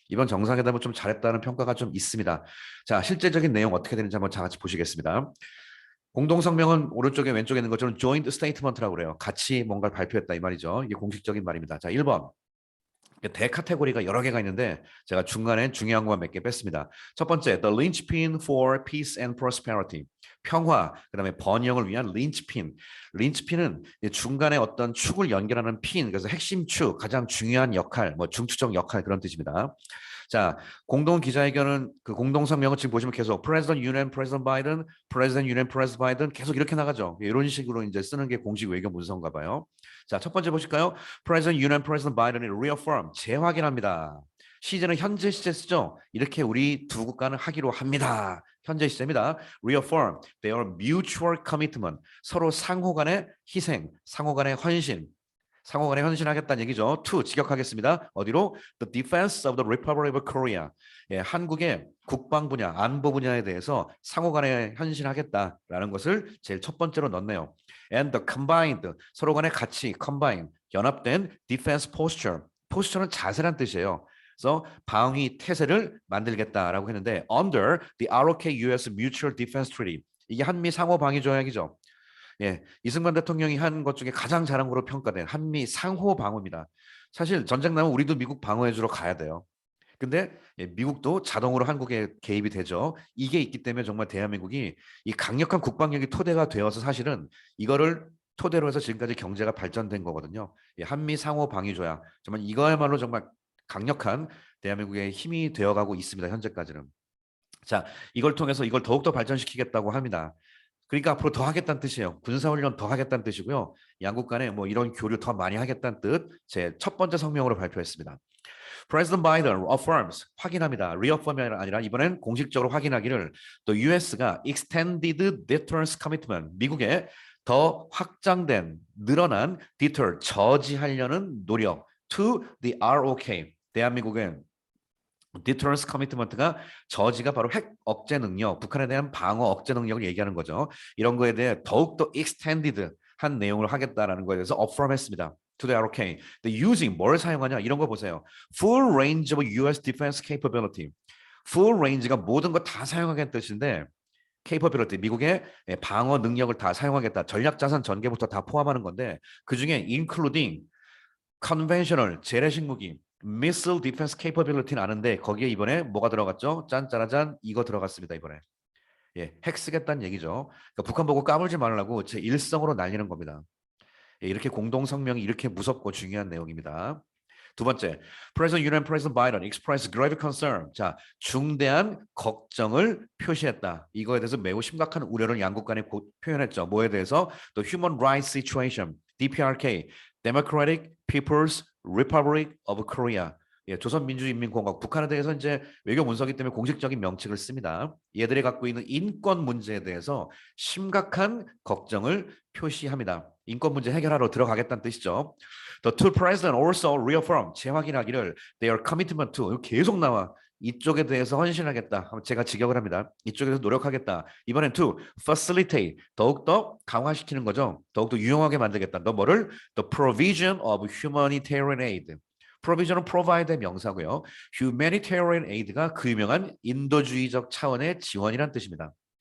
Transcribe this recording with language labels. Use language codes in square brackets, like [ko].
[ko] 이번 정상회담은 좀 잘했다는 평가가 좀 있습니다. 자, 실제적인 내용 어떻게 되는지 한번 다 같이 보시겠습니다. 공동성명은 오른쪽에 왼쪽에 있는 것처럼 [en] joint statement [ko] 라고 그래요. 같이 뭔가를 발표했다 이 말이죠. 이게 공식적인 말입니다. 자, 1번. 대 카테고리가 여러 개가 있는데 제가 중간에 중요한 것만 몇 개 뺐습니다. 첫 번째, [en] the linchpin for peace and prosperity. [ko] 평화, 그다음에 번영을 위한 린치핀. 린치핀은 중간에 어떤 축을 연결하는 핀, 그래서 핵심 축, 가장 중요한 역할, 뭐 중추적 역할 그런 뜻입니다. 자, 공동 기자회견은 그 공동 성명은 지금 보시면 계속 [en] President Union, President Biden, [ko] President Union, President Biden 계속 이렇게 나가죠. 이런 식으로 이제 쓰는 게 공식 외교 문서인가 봐요. 자, 첫 번째 보실까요? [en] President Union, President Biden이 reaffirm [ko] 재확인합니다. 시제는 현재 시제 쓰죠. 이렇게 우리 두 국가는 하기로 합니다. 현재 시제입니다. [en] Reaffirm their mutual commitment. [ko] 서로 상호 간의 희생, 상호 간의 헌신, 상호 간에 헌신하겠다는 얘기죠. to 직역하겠습니다. 어디로? [en] The defense of the Republic of Korea. [ko] 한국의 국방 분야, 안보 분야에 대해서 상호 간에 헌신하겠다라는 것을 제일 첫 번째로 넣네요. [en] And the combined, [ko] 서로 간에 같이 [en] combine, [ko] 연합된 [en] defense posture. [ko] posture는 자세란 뜻이에요. 그래서 방위 태세를 만들겠다라고 했는데 [en] under the ROK-US Mutual Defense Treaty. [ko] 이게 한미 상호 방위 조약이죠. 이승만 대통령이 한 것 중에 가장 잘한 거로 평가된 한미 상호 방어입니다. 사실 전쟁 나면 우리도 미국 방어해주러 가야 돼요. 근데 미국도 자동으로 한국에 개입이 되죠. 이게 있기 때문에 정말 대한민국이 이 강력한 국방력이 토대가 되어서 사실은 이거를 토대로 해서 지금까지 경제가 발전된 거거든요. 한미 상호 방위 조약 정말 이거야말로 정말 강력한 대한민국의 힘이 되어가고 있습니다. 현재까지는. 자, 이걸 통해서 이걸 더욱더 발전시키겠다고 합니다. 그러니까 앞으로 더 하겠다는 뜻이에요. 군사훈련 더 하겠다는 뜻이고요. 양국 간에 뭐 이런 교류 더 많이 하겠다는 뜻, 제 첫 번째 성명으로 발표했습니다. [en] President Biden affirms, [ko] 확인합니다. reaffirm이 아니라 이번엔 공식적으로 확인하기를 the US가 [en] extended deterrence commitment, [ko] 미국의 더 확장된, 늘어난 deter, 저지하려는 노력 [en] to the ROK, [ko] 대한민국의 디터런스 커미트먼트가 저지가 바로 핵 억제 능력, 북한에 대한 방어 억제 능력을 얘기하는 거죠. 이런 거에 대해 더욱더 extended 한 내용을 하겠다라는 거에 대해서 affirm했습니다. [en] To the ROK. The using [ko] 뭘 사용하냐 이런 거 보세요. [en] Full range of U.S. defense capability. Full range [ko] 가 모든 거 다 사용하겠다는 뜻인데 capability 미국의 방어 능력을 다 사용하겠다. 전략 자산 전개부터 다 포함하는 건데 그 중에 [en] including conventional [ko] 재래식 무기 [en] missile defense capability [ko] 는 아는데 거기에 이번에 뭐가 들어갔죠? 짠짜라짠 이거 들어갔습니다 이번에. 핵 쓰겠다는 얘기죠. 그러니까 북한 보고 까불지 말라고 제 일성으로 날리는 겁니다. 이렇게 공동 성명이 이렇게 무섭고 중요한 내용입니다. 두 번째, [en] President Union President Biden expressed grave concern. [ko] 자, 중대한 걱정을 표시했다. 이거에 대해서 매우 심각한 우려를 양국 간에 표현했죠. 뭐에 대해서? [en] The Human Rights Situation, DPRK, Democratic People's Republic of Korea. [ko] 조선민주인민공화국 북한에 대해서 이제 외교 문서기 때문에 공식적인 명칭을 씁니다. 얘들이 갖고 있는 인권 문제에 대해서 심각한 걱정을 표시합니다. 인권 문제 해결하러 들어가겠다는 뜻이죠. [en] The two presidents also reaffirm [ko] 재확인하기를 [en] their commitment to [ko] 계속 나와 이쪽에 대해서 헌신하겠다. 제가 직역을 합니다. 이쪽에서 노력하겠다. 이번엔 [en] to facilitate [ko] 더욱더 강화시키는 거죠. 더욱더 유용하게 만들겠다. 너 뭐를? [en] The provision of humanitarian aid. [ko] provision은 provide의 명사고요. [en] humanitarian aid [ko] 가 그 유명한 인도주의적 차원의 지원이란 뜻입니다.